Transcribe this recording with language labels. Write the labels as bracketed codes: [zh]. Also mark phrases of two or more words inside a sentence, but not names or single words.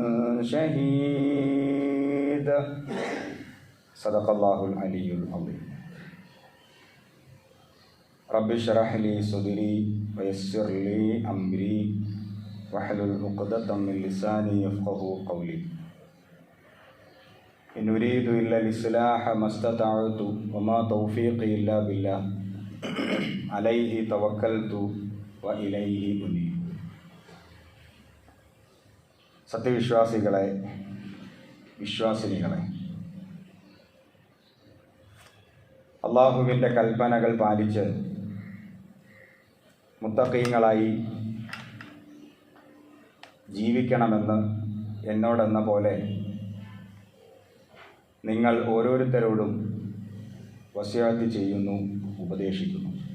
[ar] شهيد صدق الله العلي العظيم رب اشرح لي صدري ويسر لي أمري واحلل عقدة من لساني يفقهوا قولي إن أريد إلا الإصلاح ما استطعت وما توفيقي إلا بالله عليه توكلت وإليه أنيب [ml] സത്യവിശ്വാസികളെ വിശ്വാസിനികളെ അള്ളാഹുവിൻ്റെ കൽപ്പനകൾ പാലിച്ച് മുത്തഖീങ്ങളായി ജീവിക്കണമെന്ന് എന്നോടെന്ന പോലെ നിങ്ങൾ ഓരോരുത്തരോടും വസിയത്ത് ചെയ്യുന്നു, ഉപദേശിക്കുന്നു.